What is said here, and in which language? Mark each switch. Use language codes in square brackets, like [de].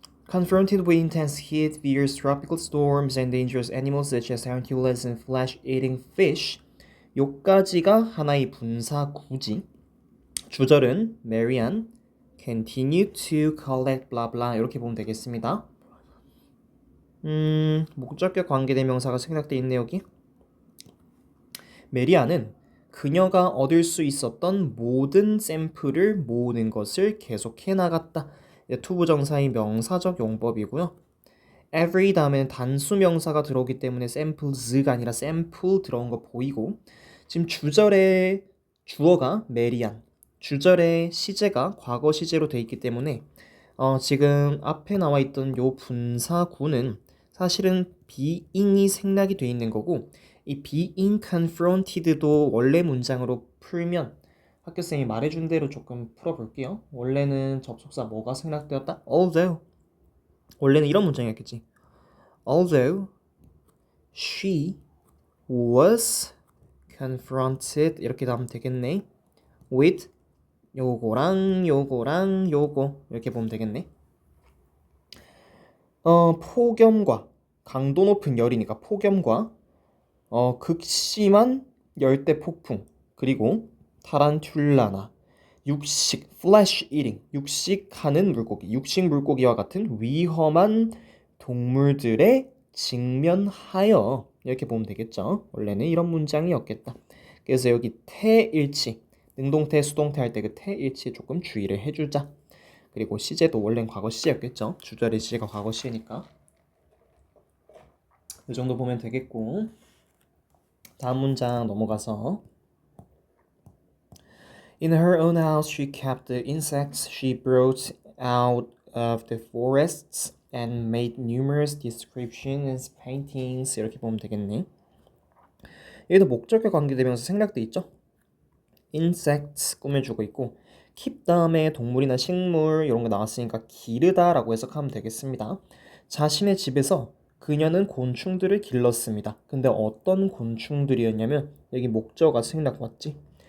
[en] Confronted with intense heat, fierce tropical storms, and dangerous animals such as tarantulas and flesh-eating fish. [ko] 요까지가 하나의 분사 구지. 주절은 [en] Marianne continue to collect blah blah [ko] 이렇게 보면 되겠습니다. 목적격 관계대명사가 생략돼 있네 여기. 메리아는 그녀가 얻을 수 있었던 모든 샘플을 모으는 것을 계속해 나갔다. 투부정사의 명사적 용법이고요. every 다음에는 단수 명사가 들어오기 때문에 samples가 아니라 sample 들어온 거 보이고 지금 주절에 주어가 메리안 주절에 시제가 과거 시제로 돼 있기 때문에 지금 앞에 나와 있던 요 분사구는 사실은 being이 생략이 돼 있는 거고 이 [en] being confronted [ko] 도 원래 문장으로 풀면 학교쌤이 말해준 대로 조금 풀어볼게요. 원래는 접속사 뭐가 생략되었다? although 원래는 이런 문장이었겠지. [en] Although she was confronted [ko] 이렇게 나오면 되겠네. with 요거랑 요거랑 요거 이렇게 보면 되겠네. 폭염과 강도 높은 열이니까 폭염과 극심한 열대 폭풍 그리고 타란툴라나 육식 [en] flesh eating [ko] 육식하는 물고기 육식 물고기와 같은 위험한 동물들에 직면하여 이렇게 보면 되겠죠. 원래는 이런 문장이었겠다. 그래서 여기 태일치 능동태 수동태 할 때 그 태일치에 조금 주의를 해주자. 그리고 시제도 원래는 과거 시제였겠죠. 주절의 시제가 과거 시제니까 이 정도 보면 되겠고 다음 문장 넘어가서 [en] In her own house she kept the insects she brought out of the forests and made numerous descriptions and paintings [ko] 이렇게 보면 되겠네. 여기도 목적과 관계되면서 생략돼 있죠. insects 꾸며주고 있고 keep 다음에 동물이나 식물 이런 거 나왔으니까 기르다라고 해석하면 되겠습니다. 자신의 집에서 그녀는 곤충들을 길렀습니다. 근데 어떤 곤충들이었냐면 여기 목적어가 생략 맞지?